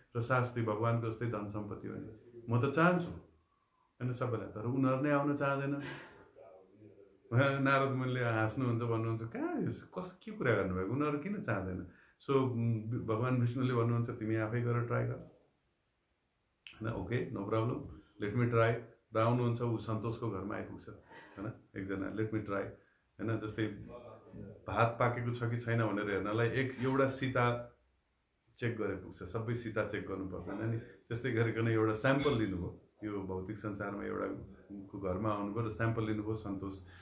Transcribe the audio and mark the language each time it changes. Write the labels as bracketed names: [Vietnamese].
[Nepali] र शास्त्री भगवानको जस्तै धन सम्पत्ति हुने। म त चाहन्छु होइन सबैलाई, तर उनीहरू नै आउन चाहँदैन। नारद मुनिले हाँस्नुहुन्छ, भन्नुहुन्छ, कहाँ के कुरा गर्नुभएको, उनीहरू किन चाहँदैन? सो भगवान विष्णुले भन्नुहुन्छ, तिमी आफै गरेर ट्राई गर होइन। [English] Okay, no problem, let me try. [Nepali] र आउनुहुन्छ, ऊ सन्तोषको घरमा आइपुग्छ होइन, एकजना, [English] let me try [Nepali] होइन। जस्तै भात पाकेको छ कि छैन भनेर हेर्नलाई एउटा सीता चेक गरे पुग्छ, सबै सीता चेक गर्नु पर्दैन नि। त्यस्तै गरिकन एउटा स्याम्पल लिनुभयो, यो भौतिक संसारमा एउटाको घरमा आउनुभयो र स्याम्पल लिनुभयो सन्तोष।